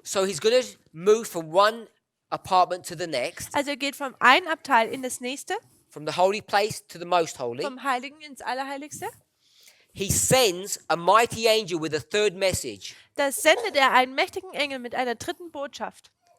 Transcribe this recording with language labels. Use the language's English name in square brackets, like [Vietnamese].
[English] so he's going to move from one apartment to the next, [German] also er geht vom einen Abteil in das nächste, [English] from the holy place to the most holy. [German] vom Heiligen ins Allerheiligste, [English] He sends a mighty angel with a third message. [German] da sendet er einen mächtigen Engel mit einer dritten Botschaft.